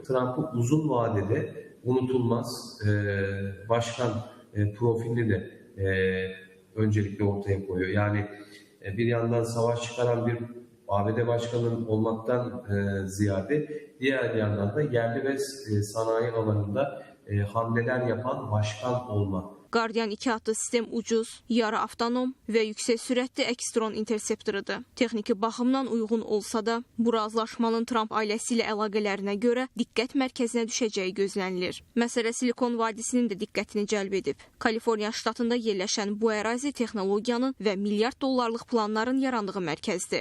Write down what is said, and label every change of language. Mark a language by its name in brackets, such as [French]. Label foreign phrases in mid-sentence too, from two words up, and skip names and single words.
[Turkish] Trump'ın uzun vadede unutulmaz başkan profilini de öncelikle ortaya koyuyor. Yani bir yandan savaş çıkaran bir ABD başkanının olmaktan ziyade diğer yandan da yerli ve sanayi alanında hamleler yapan başkan olma. [Azerbaijani] Guardian 2 adlı sistem ucuz, yarı avtonom və yüksək sürətli əks-dron interseptorudur. Texniki baxımdan uyğun olsa da, bu razılaşmanın Trump ailəsi ilə əlaqələrinə görə diqqət mərkəzinə düşəcəyi gözlənilir. Məsələ Silikon vadisinin də diqqətini cəlb edib. Kaliforniya ştatında yerləşən bu ərazi texnologiyanın və milyard dollarlıq planların yarandığı mərkəzdir.